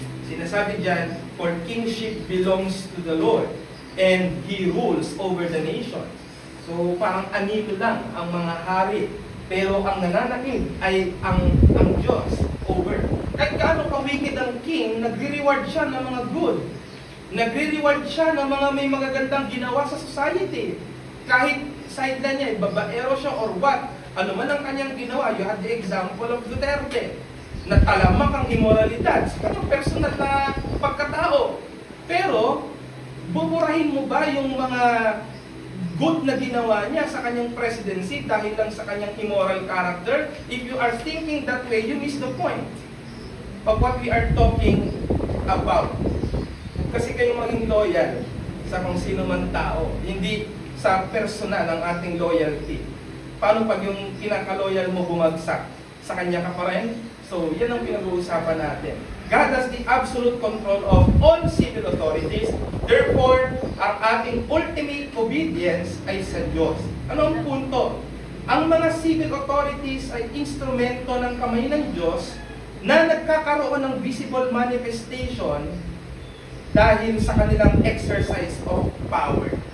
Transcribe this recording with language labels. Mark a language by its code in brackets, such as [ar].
[tl] Sinasabi dyan, [en] for kingship belongs to the Lord, and He rules over the nations. [tl] So, parang anito lang ang mga hari. Pero ang nananaig ay ang Diyos over. Kahit gaano ka-wicked ang king, nagre-reward siya ng mga good. Nagre-reward siya ng mga may magagandang ginawa sa society. Kahit sideline niya, babaero siya or what. Ano man ang kanyang ginawa, [en] you have the example of Duterte. [tl] Natalamak ang immoralidad sa kanyang personal na pagkatao. Pero, buburahin mo ba yung mga good na ginawa niya sa kanyang presidency dahil lang sa kanyang immoral character? [en] If you are thinking that way, you miss the point of what we are talking about. [tl] Kasi kayo maging loyal sa kung sino man tao, hindi sa personal ang ating loyalty. Paano pag yung pinaka-loyal mo bumagsak? Sa kanya ka pa rin? So, yan ang pinag-uusapan natin. [en] God has the absolute control of all civil authorities. [tl] Therefore, ang ating ultimate obedience ay sa Diyos. Ano ang punto? Ang mga civil authorities ay instrumento ng kamay ng Diyos na nagkakaroon ng visible manifestation dahil sa kanilang [en] exercise of power.